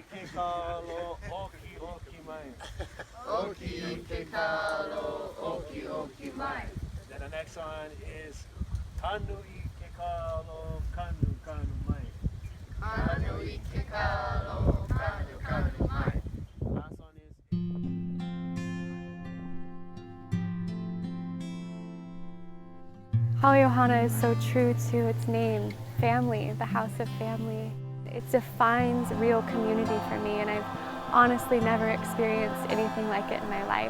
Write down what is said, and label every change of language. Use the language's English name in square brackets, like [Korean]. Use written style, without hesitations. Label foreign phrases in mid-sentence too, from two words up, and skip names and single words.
[Hawaiian] kalo, oki oki mai. Oki ke kalo, oki oki mai. [English] Then the next one is [Hawaiian] kanui ke kalo, kanu kanu mai. Kanui ke kalo, kanu kanu mai. [English] Last one is Hawai'i is so true to its name, family, the house of family. It defines real community for me, and I've honestly never experienced anything like it in my life.